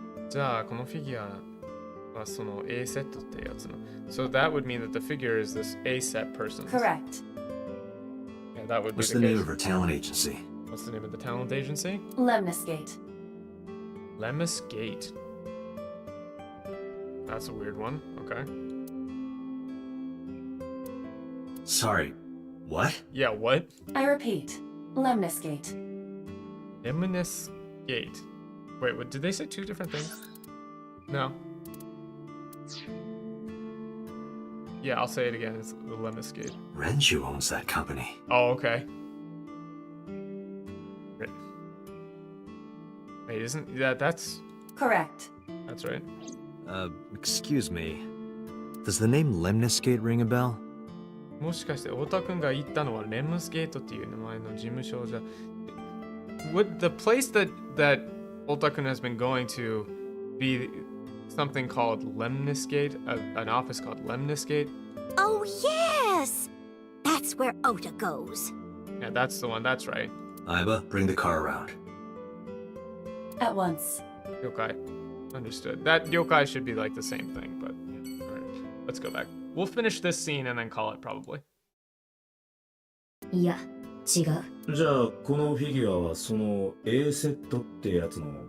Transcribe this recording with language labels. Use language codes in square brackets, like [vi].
[ja] じゃあこのフィギュアはその A セットってやつの。 [en] So that would mean that the figure is this A set person. Correct. Yeah, that would be What's the the name case. of her talent agency? What's the name of the talent agency? Lemniscate. Lemniscate. That's a weird one. Okay. Sorry, what? Yeah, what? I repeat, Lemniscate. Lemniscate. Wait, what, did they say two different things? No. Yeah, I'll say it again. It's the Lemniscate. Renju owns that company. Oh, okay. Wait, isn't that's Correct. that's right? Excuse me. Does the name Lemniscate ring a bell? [ja] もしかして太田くんが言ったのはレムスゲートっていう名前の事務所じゃ [en] Would the place that Otakun has been going to be something called Lemniscate? An office called Lemniscate? Oh, yes! That's where Ota goes. Yeah, that's the one. That's right. Iba, bring the car around. At once. Yokai. Understood. That yokai should be like the same thing, but yeah. Alright. Let's go back. We'll finish this scene and then call it probably. [ja] いや、違う。じゃあこのフィギュアはその A セットってやつの。